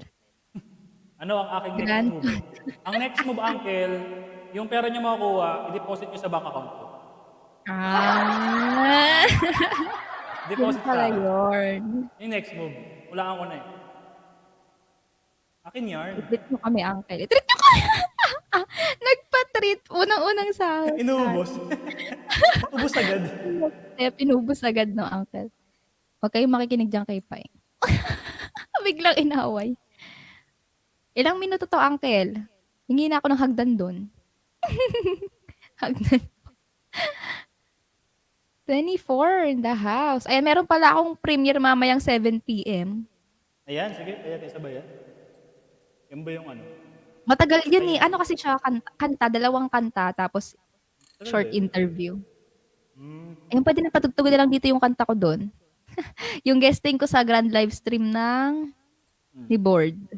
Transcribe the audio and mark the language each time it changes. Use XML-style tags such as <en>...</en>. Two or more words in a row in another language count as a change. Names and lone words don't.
<tl>Ano ang aking next Grand. move? Ang next move, Uncle, yung pera niyo makukuha, i-deposit niyo sa bank account ko. Yun Deposit sa pala akin. yun. Yung next move. Wala ko na eh. Akin yarn. I-treat mo kami, Uncle. I-treat nyo kami! Nagpa-treat. Unang-unang sahod. Inuubos. Ubus agad. Kaya pinubos agad no, Uncle. Huwag kayong makikinig dyan kay Pai. Biglang inaway. Ilang minuto to, Uncle? Hingi na ako ng hagdan doon.</tl> <en>Hagdan. 24 in the house.</en> <tl>Ayan, meron pala akong premiere mamayang 7 p.m. Ayan, sige. Ayan, isa ba yan? Yan ba yung ano? Matagal yun eh. Ano kasi siya, kanta, dalawang kanta, tapos short Tagal din. interview. Hmm. Ayun, pwede na patugtugin na lang dito yung kanta ko doon. Yung guesting ko sa</tl> <en>grand live stream</en> <tl>ng ni Board.</tl>